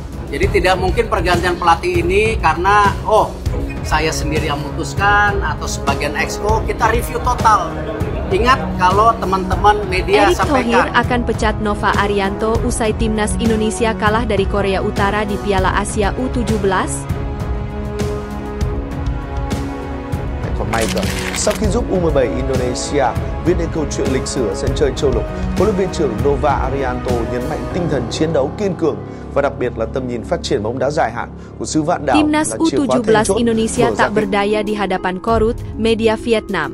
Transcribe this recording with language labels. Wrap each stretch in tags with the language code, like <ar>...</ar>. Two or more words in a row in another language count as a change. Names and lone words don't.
<id>Jadi tidak mungkin pergantian pelatih ini karena saya sendiri yang memutuskan atau sebagian exco, kita review total. Ingat kalau teman-teman media Erick sampaikan. Thohir akan pecat Nova Arianto usai timnas Indonesia kalah dari Korea Utara di Piala Asia U17.</id> <vi>Còn may cơ, sau khi giúp U17 Indonesia viết nên câu chuyện lịch sử ở sân chơi châu lục, huấn luyện viên trưởng Nova Arianto nhấn mạnh tinh thần chiến đấu kiên cường và đặc biệt là tầm nhìn phát triển bóng đá dài hạn của xứ Vạn Đảo.</vi> <id>Timnas U17 Indonesia tak berdaya di hadapan korut media Vietnam.</id>